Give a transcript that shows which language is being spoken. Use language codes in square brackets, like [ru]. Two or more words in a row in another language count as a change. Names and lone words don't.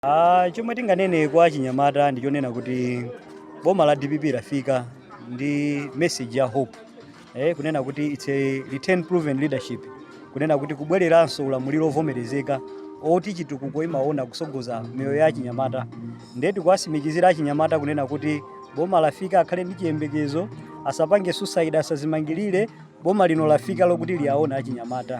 [ny] Chomwe tinganene kwa Achinyamata ndichonena kuti boma la DPP lafika ndi message ya hope. Kunena kuti [en] it's a return proven leadership. [ny] Kunena kuti kubwereranso ulamuliro ovomerezeka oti chitukuko imaona kusogoza miyoyo ya Achinyamata. Ndetu kwasimikizira Achinyamata kunena kuti boma lafika akhale ndi chiyembekezo, asapange suicide, asazimangirire boma lino lafika lokuti liaona Achinyamata.